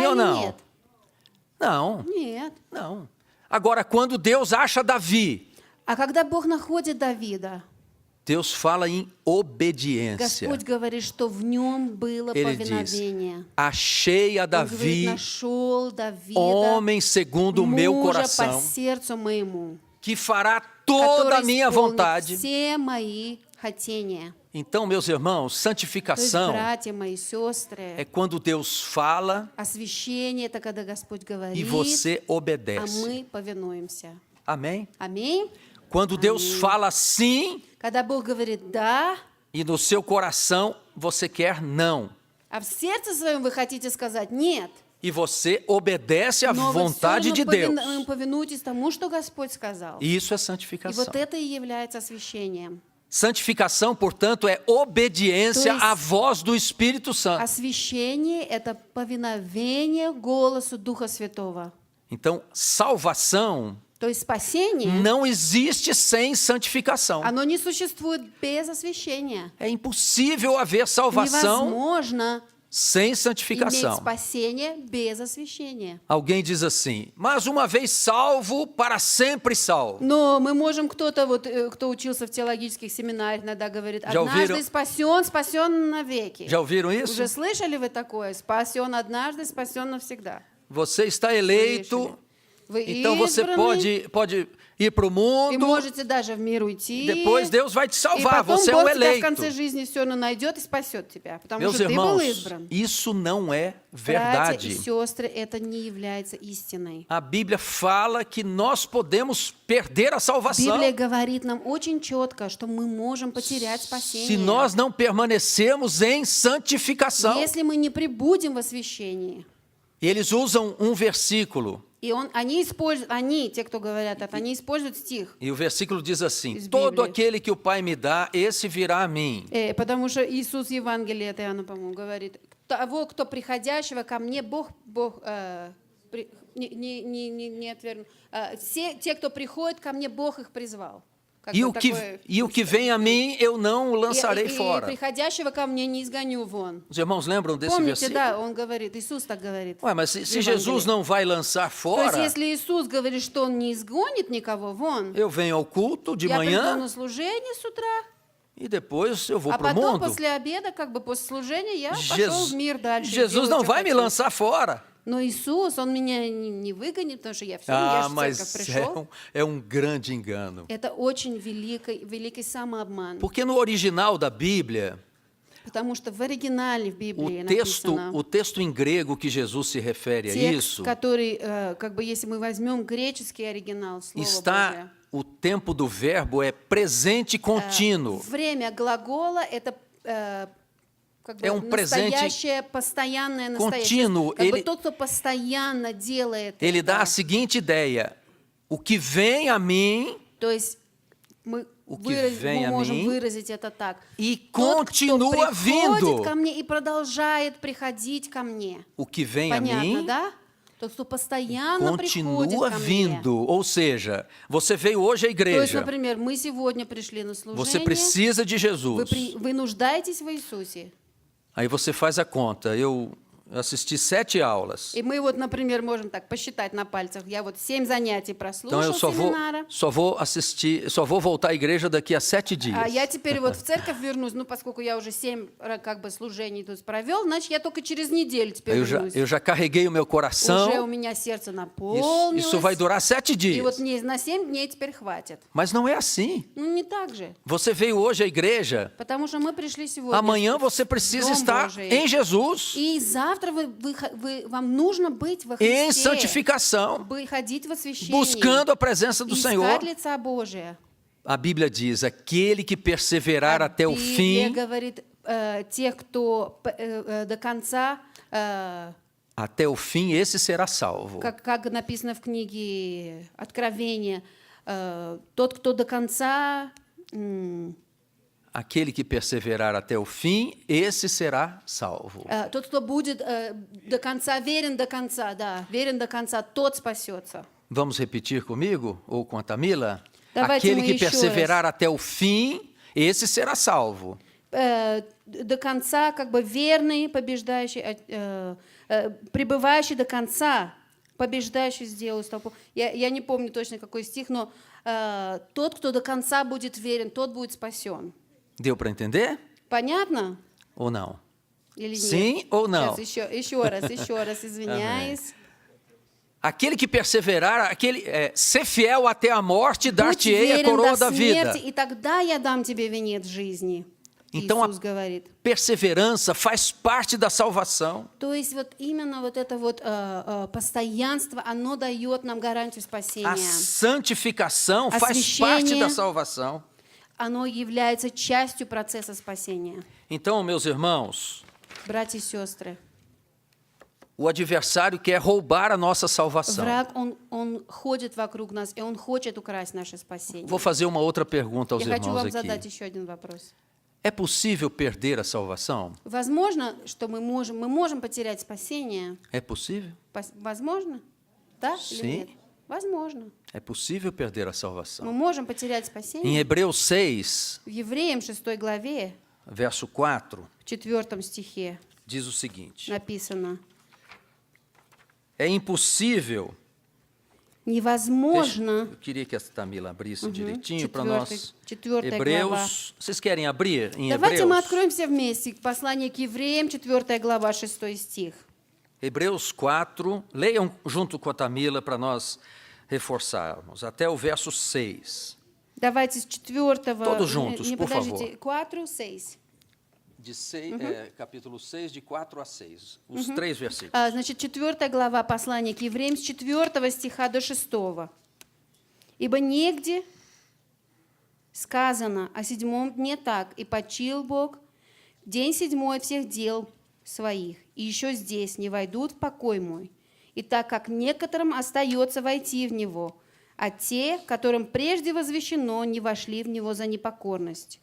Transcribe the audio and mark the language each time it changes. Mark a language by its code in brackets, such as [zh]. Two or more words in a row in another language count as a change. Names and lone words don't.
[pt] sim ou [ru] или [pt] não? [ru] нет? [pt] Não, [ru] Нет. [pt] não. Agora, quando Deus acha Davi, [ru] А когда Бог находит Давида, [pt] Deus fala em obediência. [ru] Господь говорит, что в нем было [pt] Ele diz, [ru] повиновение. [pt] achei a [ru] Он говорит, [pt] Davi, [ru] нашел Давида, [pt] homem segundo o meu [ru] мужа по [pt] coração, [ru] сердцу моему, [pt] que fará toda a [ru] который [pt] minha [ru] исполнит [pt] vontade. [ru] все мои хотения. [pt] Então, meus irmãos, [ru] То есть, [pt] santificação [ru] братья мои, сестры, [pt] é quando Deus fala [ru] освящение – это когда Господь [pt] e [ru] говорит, [pt] você [ru] а [pt] obedece. [ru] мы повинуемся. [pt] Amém? [ru] Аминь. [pt] Quando Deus fala sim [ru] Когда Бог говорит «да», [pt] e no seu coração você quer não, [ru] а в сердце своем вы хотите сказать «нет», [pt] e você obedece à [ru] но вы всё [pt] vontade de Deus, [ru] равно повинуетесь тому, что Господь сказал. [pt] isso é [ru] И [pt] santificação. [ru] вот это и является освящением. [pt] Santificação, portanto, é obediência à voz do Espírito Santo. [ru] Освящение – это повиновение голосу Духа Святого. [pt] Então, salvação [ru] То есть спасение, [pt] não existe sem santificação. [ru] оно не существует без освящения. [pt] É impossível haver salvação [ru] Невозможно [pt] sem [ru] иметь [pt] santificação. [ru] спасение без освящения. [pt] Alguém diz assim, mas uma vez salvo, para sempre salvo. [ru] Но мы можем, кто-то, кто учился в теологических семинарах, иногда говорит, [pt] Já [ru] однажды [pt] ouviram- [ru] спасен, спасен навеки. [pt] Já ouviram isso? [ru] Уже слышали вы такое? Спасен однажды, спасен навсегда. [pt] Você está eleito, [ru] Вы [pt] então você [ru] избранный, [pt] pode ir para o [ru] и [pt] mundo, [ru] можете даже в мир уйти. [pt] depois Deus vai te [ru] И [pt] salvar, [ru] потом [pt] você é [ru] Бог [pt] o [ru] тебя в конце [pt] eleito. [ru] жизни все равно найдет и спасет тебя, потому [pt] Meus [ru] что ты был [pt] irmãos, [ru] избран. [pt] isso não é [ru] Братья и [pt] verdade. [ru] сестры, это не является истиной. [pt] A Bíblia fala que nós podemos perder a salvação [ru] Библия говорит нам очень четко, что мы можем потерять [pt] se [ru] спасение, [pt] nós não permanecermos em santificação. [ru] если мы не пребудем в освящении. [pt] E eles usam um versículo, [ru] И они используют, те, кто говорят это, они используют стих, [pt] e o versículo diz assim: [ru] Из [pt] todo [ru] Библии. [pt] aquele que o Pai me dá, esse virá a mim. [ru] потому что Иисус в Евангелии, это Иоанна, по-моему, говорит, того, кто приходящего ко мне, Бог не отвергнул. Все те, кто приходит ко мне, Бог их призвал. Как [pt] E [ru] бы [pt] o que vem a mim, eu não o lançarei [ru] и [pt] fora. [ru] приходящего ко мне не изгоню вон. [pt] Os irmãos lembram desse [ru] Помните, [pt] versículo? [ru] да, он говорит, Иисус так говорит. [pt] Ué, mas se [ru] в [pt] Jesus [ru] Евангелии. [pt] não vai lançar [ru] То есть, [pt] fora, [ru] если Иисус говорит, что Он не изгонит никого вон, [pt] eu venho ao culto de [ru] я приду [pt] manhã [ru] на служение с утра, [pt] e depois eu vou [ru] а [pt] para o [ru] потом [pt] mundo. [ru] после обеда, как бы после служения, я пошел в мир дальше. и [pt] Jesus [ru] делаю, [pt] não [ru] что [pt] vai me [ru] хочу. [pt] lançar fora. [ru] Но Иисус, Он меня не выгонит, потому что я все, я же в церковь [pt] Mas [ru] пришел. [pt] é um grande engano. [ru] Это очень великий самообман. [pt] Porque no original da Bíblia, [ru] Потому что в оригинале в [pt] o [ru] Библии [pt] texto, [ru] написано, [pt] o texto em grego que Jesus se refere a [ru] текст, [pt] isso, [ru] который, как бы, если мы возьмем греческий оригинал Слова Божия, [pt] está, o tempo do verbo é presente contínuo. [ru] время глагола – это как бы [pt] presente [ru] настоящее, постоянное настоящее. [pt] contínuo. [ru] Как бы [pt] Ele- [ru] тот, кто постоянно делает [pt] Ele dá a [ru] это. [pt] seguinte ideia: o que vem a mim [ru] То есть мы, [pt] O que vem [ru] мы [pt] a [ru] можем [pt] mim [ru] выразить это так. [pt] e [ru] Тот, кто [pt] continua [ru] приходит [pt] vindo. [ru] ко мне и продолжает приходить ко мне. [pt] O que vem a [ru] Понятно, [pt] mim [ru] да? Тот, кто постоянно приходит [pt] continua [ru] ко мне. [pt] vindo. Ou seja, você veio hoje à [ru] То есть, [pt] igreja, [ru] например, мы сегодня пришли на [pt] você [ru] служение, [pt] precisa de Jesus. [ru] вы нуждаетесь в Иисусе. [pt] Aí você faz a conta. Eu assisti 7 aulas. [ru] И мы вот, например, можем так посчитать на пальцах. Я вот 7 занятий [pt] Então [ru] прослушал [pt] eu [ru] семинара. [pt] só vou voltar à igreja daqui a 7 dias. [ru] А я теперь вот в церковь вернусь, ну, поскольку я уже 7 как бы служений тут провел, значит, я только через неделю теперь вернусь. [pt] Eu já carreguei o meu [ru] Уже у [pt] coração. [ru] меня сердце [pt] Isso [ru] наполнилось. [pt] vai durar 7 [ru] И вот [pt] dias. [ru] мне на 7 дней теперь хватит. [pt] Mas não é assim. [ru] Ну, не так же. [pt] Você veio hoje à igreja. [ru] Потому что мы пришли сегодня. [pt] Amanhã você precisa [ru] Dom [pt] estar [ru] Божий. [pt] em Jesus, [ru] И завтра вам нужно быть во [pt] em [ru] Христе. [pt] santificação, [ru] Ходить в освящении. [pt] buscando a presença do Senhor. [ru] Искать лица Божия. [pt] A Bíblia diz: aquele que perseverar até o [ru] Библия [pt] fim, [ru] говорит, тех, кто до конца, [pt] até o fim, esse será salvo. [ru] как написано в книге Откровения, тот, кто до конца, [pt] Aquele que perseverar até o fim, esse será salvo. [ru] тот, кто будет до конца, верен до конца, тот спасется. [pt] Vamos repetir comigo ou com a Tamila? [ru] Давайте [pt] Aquele [ru] мы [pt] que [ru] еще [pt] perseverar até o fim, esse será salvo. [ru] До конца, как бы верный, побеждающий, пребывающий до конца, побеждающий сделал столпу. Я не помню точно, какой стих, но тот, кто до конца будет верен, тот будет спасен. [pt] Deu para entender? [ru] Понятно? [pt] Ou não? [ru] Или нет? [pt] Sim ou não? [ru] Сейчас, еще раз, извиняюсь. [pt] Aquele que perseverar, ser fiel até a morte, [ru] Будь [pt] dar-te-ei a [ru] верен [pt] coroa [ru] до [pt] da vida. [ru] смерти, и тогда я дам тебе венец жизни. [pt] Então, [ru] Иисус говорит. [pt] perseverança faz parte da salvação. [ru] То есть вот именно вот это вот постоянство, оно дает нам гарантию [pt] A [ru] спасения. [pt] santificação faz parte da salvação. [ru] Оно является частью процесса спасения. [pt] Então, meus irmãos, [ru] Братья и сестры, [pt] o adversário quer roubar a nossa salvação. [ru] враг, он ходит вокруг нас, и он хочет украсть наше спасение. [pt] Vou fazer uma outra pergunta aos [ru] Я хочу [pt] irmãos [ru] вам задать [pt] aqui. [ru] еще один вопрос. [pt] É possível perder a salvação? [ru] Возможно, что мы можем потерять спасение? [pt] É possível? [ru] Возможно? Да [pt] Sim. [ru] или нет? Возможно. [pt] É possível perder a [ru] Мы [pt] salvação. [ru] можем потерять [pt] Em [ru] спасение. [pt] Hebreus 6, [ru] В Евреям 6 главе, [pt] verso 4, [ru] в 4 стихе [pt] diz o seguinte: [ru] написано: [pt] é impossível. [ru] невозможно. [pt] Eu queria que a Tamila abrisse direitinho para nós. [ru] 4 глава. [pt] Hebreus, vocês querem abrir em [ru] Давайте мы [pt] Hebreus? [ru] откроем все вместе послание к Евреям, 4 глава, 6 стих. [pt] Hebreus 4, leiam junto com a Tamila para nós reforçarmos, até o verso 6. [ru] Давайте с 4. [pt] Todos juntos, por [ru] подождите, 4, 6. [pt] De capítulo 6, de 4 a 6. Os três versículos. [ru] Значит, 4 глава послания к Евреям с 4 стиха до 6. «Ибо негде сказано о 7 дне так, и почил Бог в день 7 всех дел своих, и еще здесь не войдут в покой мой, и так как некоторым остается войти в него, а те, которым прежде возвещено, не вошли в него за непокорность».